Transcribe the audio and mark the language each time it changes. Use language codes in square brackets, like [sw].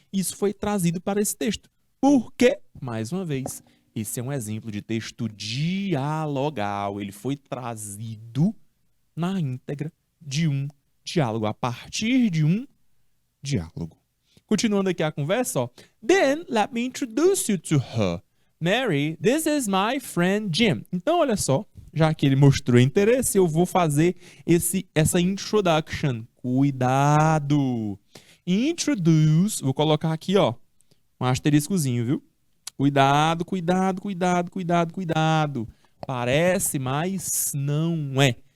[pt] Isso foi trazido para esse texto. Por quê? Mais uma vez, esse é um exemplo de texto dialogal. Ele foi trazido na íntegra de um diálogo, a partir de um diálogo. Continuando aqui a conversa, ó. [en] Then, let me introduce you to her. Mary, this is my friend Jim. [pt] Então, olha só, já que ele mostrou interesse, eu vou fazer essa introduction. Cuidado! Introduce, vou colocar aqui, ó, um asteriscozinho, viu? Cuidado, cuidado, cuidado, cuidado, cuidado. Parece, mas não é.